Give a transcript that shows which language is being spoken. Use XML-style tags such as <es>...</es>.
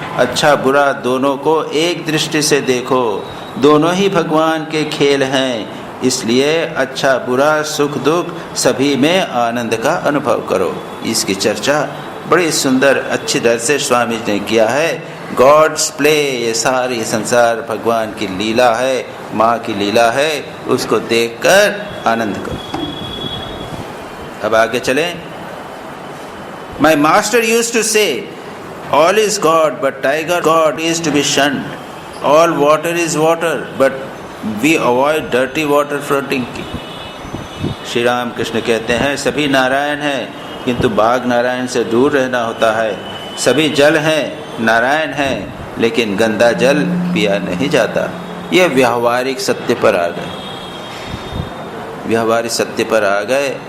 <hi>अच्छा बुरा दोनों को एक दृष्टि से देखो। दोनों ही भगवान के खेल हैं, इसलिए अच्छा बुरा सुख दुख सभी में आनंद का अनुभव करो। इसकी चर्चा बड़ी सुंदर अच्छी तरह से स्वामी जी ने किया है।</hi> <en>God's play,</en> <hi>ये सारी संसार भगवान की लीला है, माँ की लीला है, उसको देखकर आनंद करो। अब आगे चलें।</hi> <en>My master used to say, all is God, but tiger God is to be shunned. All water is water, but we avoid dirty water for drinking.</en> <hi>Shri Ram Krishna कहते हैं सभी नारायण हैं, किंतु बाघ नारायण से दूर रहना होता है। सभी जल हैं, नारायण हैं, लेकिन गंदा जल पिया नहीं जाता। ये व्यावहारिक सत्य पर आ गए, व्यावहारिक सत्य पर आ गए।</hi>